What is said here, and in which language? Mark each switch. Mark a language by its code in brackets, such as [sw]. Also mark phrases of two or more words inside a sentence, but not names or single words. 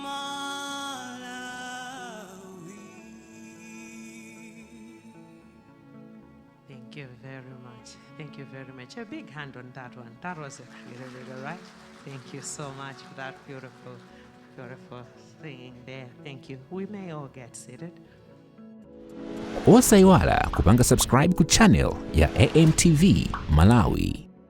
[en] Thank you very much. Thank you very much. A big hand on that one. That was a really right. Thank you so much for that beautiful singing there. Thank you. We may all get seated. [ny] Osaiwala kupanga subscribe ku channel ya AMTV Malawi.